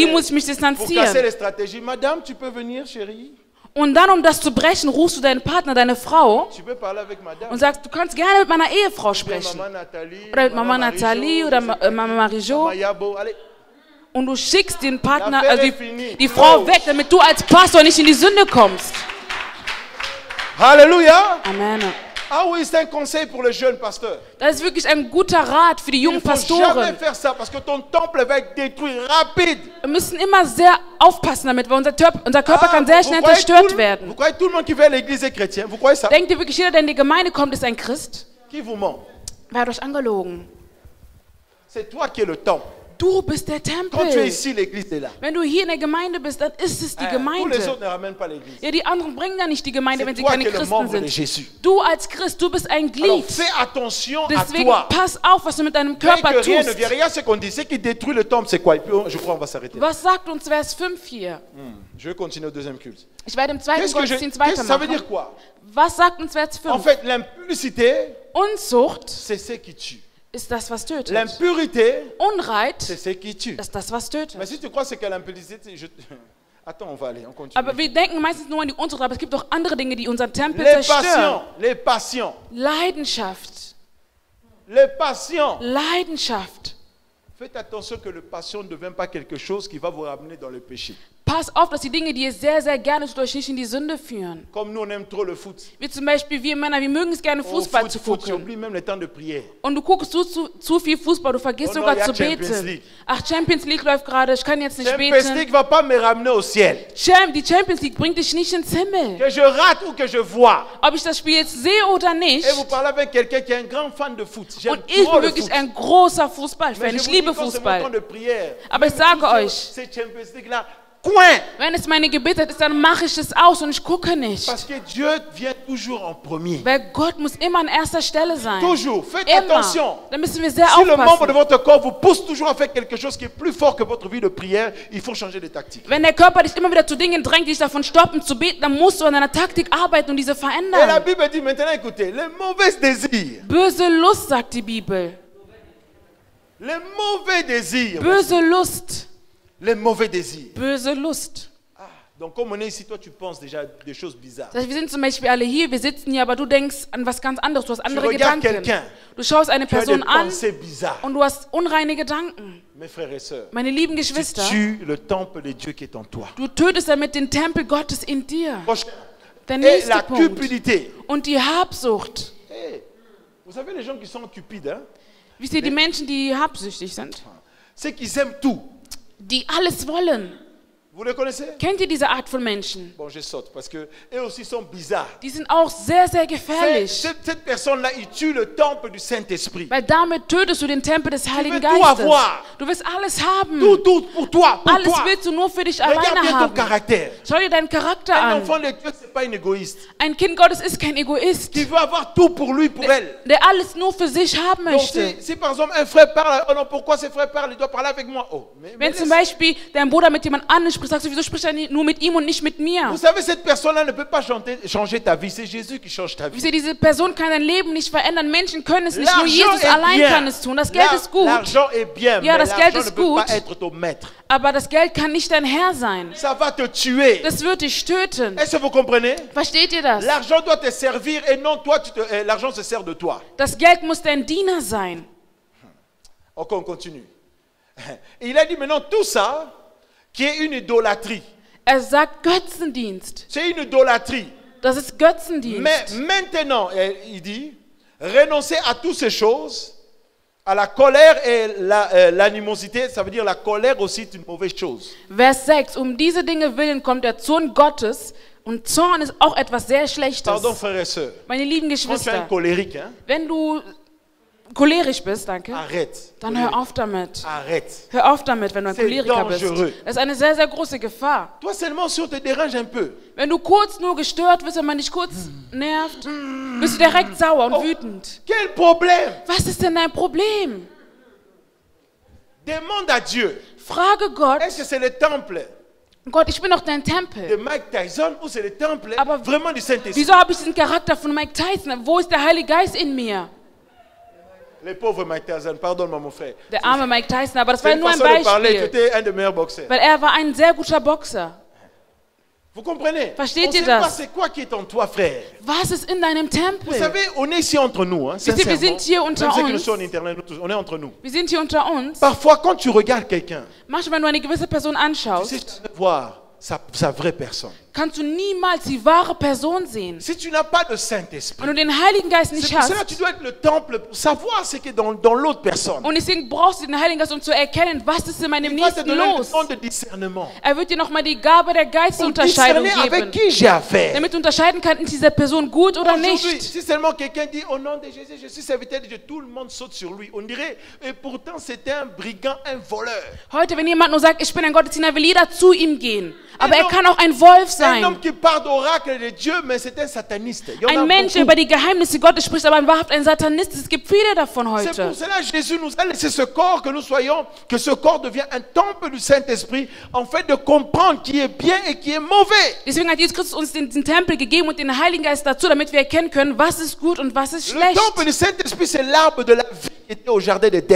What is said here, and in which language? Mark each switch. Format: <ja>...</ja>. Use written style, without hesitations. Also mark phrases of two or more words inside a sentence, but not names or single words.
<fr>Allez,</fr> <de>muss ich mich</de> <fr>Pour casser</fr> <de>distanzieren.</de> <fr>les stratégies, madame, tu peux venir, chérie.</fr> <de>Und dann, um das zu brechen, rufst du deinen Partner, deine Frau</de> <fr>Tu peux parler avec madame.</fr> <de>und sagst, du kannst gerne mit meiner Ehefrau</de> <fr>Ou bien</fr> <de>sprechen.</de> <fr>Maman Nathalie,</fr> <de>Oder mit Mama</de> <fr>Marie-Jo,</fr> <de>Nathalie</de> <fr>je</fr> <de>oder</de> <fr>sais pas.</fr> <de>Mama Marie-Jo.</de> <fr>Maman Yabo, allez.</fr> <de>Und du schickst den Partner,</de> <fr>L'affaire</fr> <de>also</de> <fr>est finie.</fr> <de>die Frau</de> <fr>Close.</fr> <de>weg, damit du als Pastor nicht in die Sünde kommst.</de> <fr>Alléluia.</fr> <de>Amen.</de> <fr>Ah oui, c'est un conseil pour les jeunes pasteurs.</fr> <de>Das ist wirklich ein guter Rat für die</de> <fr>Il</fr> <de>jungen</de> <fr>ne faut jamais</fr> <de>Pastoren.</de> <fr>faire ça parce que ton temple va être détruit rapide.</fr> <de>Wir müssen immer sehr aufpassen damit, weil unser Körper</de> <fr>Ah,</fr> <de>kann sehr schnell zerstört werden.</de> <fr>vous croyez tout le monde qui va à l'église est chrétien? Vous croyez ça?</fr> <de>Denkt ihr wirklich, jeder, der in die Gemeinde kommt, ist ein Christ?</de> <fr>Qui vous ment?</fr> <de>Wer hat euch angelogen?</de> <fr>C'est toi qui es le temple.</fr> <de>Du bist der</de> <fr>Quand tu es</fr> <de>Tempel.</de> <fr>ici, l'église est là.</fr> <de>Wenn du hier in der Gemeinde bist, dann ist es die</de> <fr>Tous les</fr> <de>Gemeinde.</de> <fr>autres ne ramènent pas l'église.</fr> <de>Ja, die anderen bringen ja nicht die Gemeinde, wenn</de> <fr>C'est</fr> <de>sie</de> <fr>toi</fr> <de>keine</de> <fr>qui es le</fr> <de>Christen</de> <fr>membre de</fr> <de>sind.</de> <fr>Jésus.</fr> <de>Du als Christ, du bist ein</de> <fr>Alors</fr> <de>Glied.</de> <fr>fais attention à</fr> <de>Deswegen</de> <fr>toi.</fr> <de>pass auf, was du mit deinem</de> <fr>Dès</fr> <de>Körper</de> <fr>que rien ne</fr> <de>tust.</de> <fr>vient, regarde ce qu'on dit. Ce qui détruit le temple, c'est quoi? Et puis je crois qu'on va s'arrêter.</fr> <de>Was sagt uns Vers 5 hier?</de> <fr>Je vais continuer au deuxième culte.</fr> <de>Ich werde im zweiten</de> <fr>Qu'est-ce que</fr> <de>Gottesdienst</de> <fr>ça veut</fr> <de>weitermachen.</de> <fr>dire quoi?</fr> <de>Was sagt uns Vers</de> <fr>En</fr> <de>5?</de> <fr>fait, l'impudicité,</fr> <de>Unzucht</de> <fr>c'est ce qui tue.</fr> <de>ist das, was tötet.</de> <fr>L'impurité,</fr> <de>Unreit</de> <fr>c'est ce qui tue.</fr> <de>ist das, was tötet.</de> <fr>Mais si tu crois que c'est que l'impudicité, Attends, on va aller, on continue.</fr> <de>Aber wir denken meistens nur an die Unzucht, aber es gibt auch andere Dinge, die unseren Tempel zerstören.</de> <fr>Les passions,</fr> <de>Leidenschaft.</de> <fr>les passions.</fr> <de>Leidenschaft.</de> <fr>Faites attention que le passion ne devienne pas quelque chose qui va vous ramener dans le péché.</fr> <de>pass auf, dass die Dinge, die ihr sehr, sehr gerne tut, euch nicht in die Sünde führen.</de> <fr>Comme nous, on aime trop le foot.</fr> <de>Wie zum Beispiel wir Männer, wir mögen es gerne,</de> <fr>Oh,</fr> <de>Fußball</de> <fr>foot,</fr> <de>zu</de> <fr>foot,</fr> <de>gucken.</de> <fr>j'oublie même le temps de prière.</fr> <de>Und du guckst zu viel Fußball, du vergisst</de> <en>Oh no,</en> <de>sogar ja, zu</de> <fr>Champions</fr> <de>beten.</de> <fr>League.</fr> <de>Ach, Champions League läuft gerade, ich kann jetzt nicht</de> <fr>Champions</fr> <de>beten.</de> <fr>League ne va pas me ramener au ciel.</fr> <de>Die Champions League bringt dich nicht ins Himmel.</de> <fr>Que je rate ou que je vois.</fr> <de>Ob ich das Spiel jetzt sehe oder nicht.</de> <fr>Et vous parlez avec quelqu'un qui est un grand fan de foot. J'aime</fr> <de>Und ich</de> <fr>trop</fr> <de>bin</de> <fr>le</fr> <de>wirklich</de> <fr>foot.</fr> <de>ein großer</de> <fr>Mais</fr> <de>Fußballfan.</de> <fr>je</fr> <de>Ich</de> <fr>vous</fr> <de>liebe</de> <fr>dis, quand c'est mon temps</fr> <de>Fußball.</de> <fr>de prière,</fr> <de>Aber ich</de> <fr>même</fr> <de>sage</de> <fr>tous</fr> <de>euch,</de> <fr>ces Champions League là, coin.</fr> <de>wenn es meine Gebetszeit ist, dann mache ich es aus und ich gucke nicht.</de> <fr>Parce que Dieu vient toujours en premier.</fr> <de>Weil Gott muss immer an erster Stelle sein.</de> <fr>Toujours. Faites</fr> <de>Immer.</de> <fr>attention.</fr> <de>Da müssen wir sehr</de> <fr>Si le membre de</fr> <de>aufpassen.</de> <fr>votre corps vous pousse toujours à faire quelque chose qui est plus fort que votre vie de prière, il faut changer de tactique.</fr> <de>Wenn der Körper dich immer wieder zu Dingen drängt, die dich davon stoppen zu beten, dann musst du an deiner Taktik arbeiten und diese</de> <fr>Et la</fr> <de>verändern.</de> <fr>Bible dit maintenant, écoutez, les mauvais désirs,</fr> <de>Böse Lust, sagt die Bibel.</de> <fr>les mauvais désirs,</fr> <de>Böse Lust.</de> <fr>les mauvais désirs.</fr> <de>Böse Lust.</de> <fr>Donc comme on est ici, toi tu penses déjà des choses bizarres.</fr> <de>Das heißt, wir sind zum Beispiel alle hier, wir sitzen hier, aber du denkst an was ganz anderes, du hast andere</de> <fr>regardes</fr> <de>Gedanken.</de> <fr>quelqu'un.</fr> <de>Du schaust eine</de> <fr>Tu as des</fr> <de>Person an</de> <fr>pensées bizarres.</fr> <de>und du hast unreine Gedanken.</de> <fr>Mes frères et sœurs,</fr> <de>Meine lieben</de> <fr>tu</fr> <de>Geschwister,</de> <fr>tues le temple de Dieu qui est en toi.</fr> <de>du tötest damit den Tempel Gottes in dir.</de> <fr>Prochain.</fr> <de>Der</de> <fr>Et</fr> <de>nächste</de> <fr>la</fr> <de>Punkt.</de> <fr>cupidité.</fr> <de>Und die Habsucht.</de> <fr>Hey, vous savez les gens qui sont cupides, hein?</fr> <de>Wisst ihr, die Menschen, die habsüchtig sind,</de> <fr>C'est qu'ils aiment tout.</fr> <de>die alles wollen.</de> <fr>Vous les connaissez?</fr> <de>Kennt ihr diese Art von Menschen?</de> <fr>Bon, je saute parce que eux aussi sont bizarres.</fr> <de>Die sind auch sehr, sehr gefährlich.</de> <fr>Cette personne-là, il tue le temple du Saint-Esprit.</fr> <de>Weil damit tötest du den Tempel des Heiligen</de> <fr>veux tout</fr> <de>Geistes.</de> <fr>avoir.</fr> <de>Du willst alles haben.</de> <fr>Tout pour toi, pour</fr> <de>Alles</de> <fr>toi.</fr> <de>willst du nur für dich</de> <fr>Regarde</fr> <de>alleine</de> <fr>bien ton</fr> <de>haben.</de> <fr>caractère.</fr> <de>Schau dir deinen Charakter</de> <fr>Un</fr> <de>an.</de> <fr>enfant de Dieu, c'est pas un égoïste.</fr> <de>Ein Kind Gottes ist kein Egoist,</de> <fr>Qui veut avoir tout pour lui, pour elle.</fr> <de>der alles nur für sich haben</de> <fr>Donc</fr> <de>möchte.</de> <fr>si par exemple un frère parle, oh non, pourquoi ce frère parle, il doit parler avec moi. Oh, mais</fr> <de>Wenn zum</de> <fr>laisse.</fr> <de>Beispiel dein Bruder mit jemand anderem spricht, sagst du, wieso spricht er nur mit ihm und nicht mit mir?</de> <fr>Vous savez, cette personne-là ne peut pas changer ta vie. C'est Jésus qui change ta vie.</fr> <de>Wisst ihr, diese Person kann dein Leben nicht verändern. Menschen können es nicht, nur</de> <fr>L'argent</fr> <de>Jesus</de> <fr>est</fr> <de>allein</de> <fr>bien.</fr> <de>kann es tun. Das Geld ist gut,</de> <fr>L'argent est bien,</fr> <de>Ja,</de> <fr>mais</fr> <de>das Geld</de> <fr>l'argent ne</fr> <de>ist</de> <fr>peut</fr> <de>gut.</de> <fr>pas être ton maître.</fr> <de>aber das Geld kann nicht dein Herr sein.</de> <fr>Ça va te tuer.</fr> <de>Das wird dich töten.</de> <fr>Est-ce que vous comprenez?</fr> <de>Versteht ihr das?</de> <fr>L'argent doit te servir et non toi, l'argent se sert de toi.</fr> <de>Das Geld muss dein Diener sein.</de> <fr>Ok, on continue. Il a dit maintenant tout ça qui est une idolâtrie.</fr> <de>Er sagt Götzendienst.</de> <fr>C'est une idolâtrie.</fr> <de>Das ist Götzendienst.</de> <fr>Mais maintenant, il dit, renoncer à toutes ces choses, à la colère et l'animosité, ça veut dire la colère aussi est une mauvaise chose.</fr> <de>Vers 6. Diese Dinge willen kommt der Zorn Gottes. Und Zorn ist auch etwas sehr Schlechtes.</de> <fr>Pardon, frères et sœurs.</fr> <de>Meine lieben</de> <fr>Quand tu es un</fr> <de>Geschwister,</de> <fr>colérique, hein,</fr> <de>wenn du cholerisch bist, danke,</de> <fr>arrête.</fr> <de>dann hör auf damit.</de> <fr>Arrête.</fr> <de>Hör auf damit, wenn du ein</de> <fr>C'est</fr> <de>Choleriker bist.</de> <fr>dangereux.</fr> <de>Das ist eine sehr, sehr große Gefahr.</de> <fr>Toi seulement si on te dérange un peu.</fr> <de>Wenn du kurz nur gestört wirst, wenn man dich kurz nervt, bist du direkt sauer und</de> <fr>Oh.</fr> <de>wütend.</de> <fr>Quel problème?</fr> <de>Was ist denn dein Problem?</de> <fr>Demande à Dieu.</fr> <de>Frage Gott,</de> <fr>Est-ce que c'est le temple</fr> <de>Gott, ich bin doch dein</de> <fr>de</fr> <de>Tempel.</de> <fr>Mike Tyson ou c'est le temple</fr> <de>Aber</de> <fr>vraiment du Saint-Esprit?</fr> <de>Wieso habe ich diesen Charakter von Mike Tyson? Wo ist der Heilige Geist in mir?</de> <fr>Le pauvre Mike Tyson, pardonne-moi mon frère.</fr> <de>Der arme Mike Tyson, aber das</de> <fr>C'est</fr> <de>war</de> <fr>une</fr> <de>nur ein</de> <fr>façon de parler, tu</fr> <de>Beispiel.</de> <fr>étais un des meilleurs boxeurs.</fr> <de>Weil er war ein sehr guter Boxer.</de> <fr>Vous comprenez?</fr> <de>Versteht</de> <fr>On</fr> <de>ihr</de> <fr>sait pas</fr> <de>das?</de> <fr>c'est quoi qui est en toi, frère.</fr> <de>Was ist in deinem</de> <fr>Vous</fr> <de>Tempel?</de> <fr>savez, on est ici entre nous, hein,</fr> <de>ihr, wir</de> <fr>sincèrement.</fr> <de>sind hier unter</de> <fr>Même ceux qui nous</fr> <de>uns.</de> <fr>sont en internet, nous tous, on est entre nous.</fr> <de>Wir sind hier unter uns.</de> <fr>Parfois, quand tu regardes quelqu'un,</fr> <de>Manchmal, wenn du eine gewisse Person</de> <fr>tu sais,</fr> <de>anschaust,</de> <fr>tu vas voir sa vraie personne.</fr> <de>kannst du niemals die wahre Person sehen.</de> <fr>Si tu n'as pas de Saint-Esprit,</fr> <de>Wenn du den Heiligen Geist nicht</de> <fr>c'est pour cela que</fr> <de>hast,</de> <fr>tu dois être le temple pour savoir ce qui est dans l'autre personne.</fr> <de>und deswegen brauchst du den Heiligen Geist, um zu erkennen, was ist in meinem</de> <fr>Il va te</fr> <de>Nächsten</de> <fr>donner le</fr> <de>los.</de> <fr>don de discernement.</fr> <de>Er wird dir nochmal die Gabe der</de> <fr>Pour</fr> <de>Geistunterscheidung</de> <fr>discerner avec</fr> <de>geben,</de> <fr>qui j'ai affaire.</fr> <de>damit du unterscheiden kannst, ist diese Person gut oder</de> <fr>Aujourd'hui,</fr> <de>nicht.</de> <fr>si seulement quelqu'un dit au nom de Jésus, je suis serviteur de Dieu, tout le monde saute sur lui. On dirait, et pourtant c'était un brigand, un voleur.</fr> <de>Heute, wenn jemand nur sagt, ich bin ein Gottesdiener, will jeder zu ihm gehen. Aber er kann auch ein Wolf</de> <fr>Un homme</fr> <de>sein.</de> <fr>qui parle d'oracle de Dieu, mais c'est un sataniste. Il y en a</fr> <de>Ein Mensch, der</de> <fr>beaucoup.</fr> <de>über die Geheimnisse Gottes spricht, aber wahrhaft ein Satanist. Es gibt viele davon</de> <fr>C'est</fr> <de>heute.</de> <fr>pour cela que Jésus nous a laissé ce corps, que nous soyons, que ce corps devient un temple du Saint-Esprit, en fait de comprendre qui est bien et qui est mauvais.</fr> <de>Deswegen hat Jesus Christus uns den Tempel gegeben und den Heiligen Geist dazu, damit wir erkennen können, was ist gut und was ist</de> <fr>Le</fr> <de>schlecht.</de> <fr>temple du Saint-Esprit, c'est l'arbre de la vie qui était au jardin d'Éden.</fr>